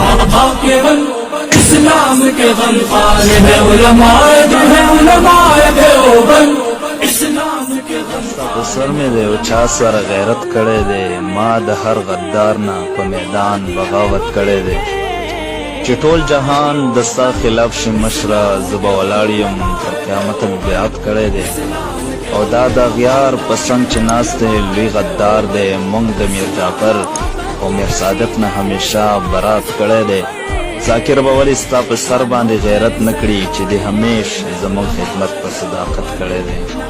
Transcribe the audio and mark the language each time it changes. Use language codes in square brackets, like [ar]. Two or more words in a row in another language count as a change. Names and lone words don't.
[ur] صحابہ کے غم اسلام کے غم خار ہے علماء جو ہے علماء دیوبند اسلام کے غم [ps] په سر مې دی او چا سره غیرت کړی دی ما د هر غدار نه په میدان بغاوت کړی دی چې ټول جهان د ستا خلاف شي مشره زه به ولاړ یم تر قیامته مې بیعت کړی دی او دا د غیار په څنګ چې ناست دی لوی غدار دی موږ د میر جعفر او میر صادق نه همیشه برات کړی دی ذاکر به ولې ستا په سر باندې غیرت نه کړي چې د همیش زموږ خدمت په صداقت کړی دی